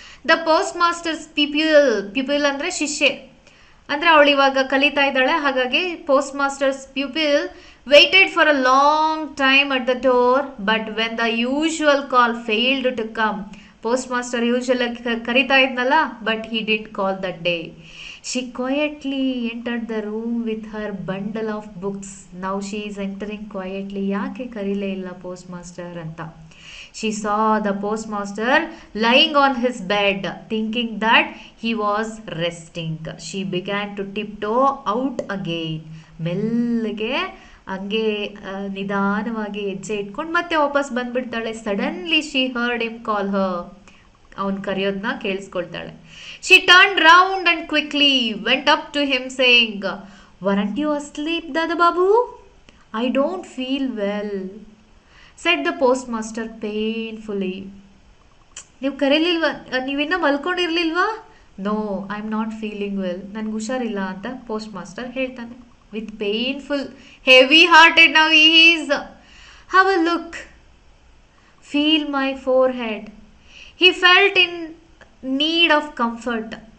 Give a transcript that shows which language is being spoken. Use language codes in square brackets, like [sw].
[en] the post master's pupil [kn] ಅಂದರೆ ಶಿಷ್ಯೆ, ಅಂದರೆ ಅವಳು ಇವಾಗ ಕಲಿತಾ ಇದ್ದಾಳೆ, ಹಾಗಾಗಿ [en] post master's pupil waited for a long time at the door, but when the usual call failed to come, post master usually [kn] ಕರಿತಾ ಇದ್ನಲ್ಲ, [en] but he didn't call that day. She quietly entered the room with her bundle of books. Now she is entering quietly. [kn] ಯಾಕೆ ಕರೀಲೇ ಇಲ್ಲ post master ಅಂತ. [en] She saw the postmaster lying on his bed, thinking that he was resting. She began to tiptoe out again. [kn] ಮೆಲ್ಲಗೆ ಹಂಗೆ ನಿಧಾನವಾಗಿ ಹೆಜ್ಜೆ ಇಟ್ಕೊಂಡು ಮತ್ತೆ ವಾಪಸ್ ಬಂದ್ಬಿಡ್ತಾಳೆ. [en] Suddenly she heard him call her. [kn] ಅವನು ಕರೆಯೋದನ್ನ ಕೇಳಿಸ್ಕೊಳ್ತಾಳೆ. [en] She turn round and quickly went up to him saying, weren't you asleep Dada Babu? I don't feel well, said the post master painfully. [kn] ನೀವು ಕರೀಲಿಲ್ವಾ, ನೀವಿನ್ನೂ ಮಲ್ಕೊಂಡಿರ್ಲಿಲ್ವಾ? [en] no, I am not feeling well, [kn] ನನಗೆ ಹುಷಾರಿಲ್ಲ ಅಂತ post master ಹೇಳ್ತಾನೆ. [en] With painful, heavy-hearted now he is. Have a look. Feel my forehead. He felt in need of comfort.